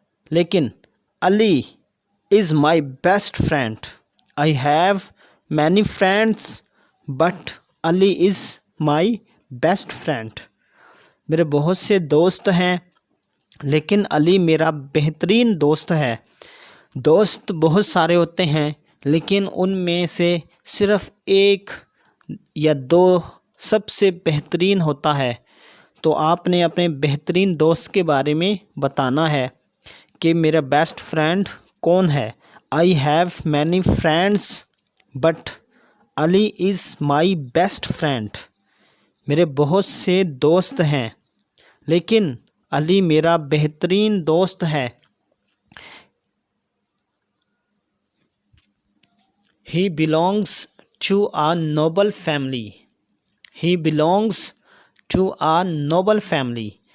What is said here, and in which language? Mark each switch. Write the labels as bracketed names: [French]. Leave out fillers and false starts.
[Urdu] لیکن [English] Ali is my best friend. I have many friends but Ali is my best friend. [Urdu] میرے بہت سے دوست ہیں لیکن علی میرا بہترین دوست ہے. دوست بہت سارے ہوتے ہیں لیکن ان میں سے صرف ایک یا دو سب سے بہترین ہوتا ہے. تو آپ نے اپنے بہترین دوست کے بارے میں بتانا ہے کہ میرا بیسٹ فرینڈ کون ہے. [English] I have many friends but Ali is my best friend. [Urdu] میرے بہت سے دوست ہیں لیکن علی میرا بہترین دوست ہے. [English] He belongs to a noble family. He belongs to a noble family.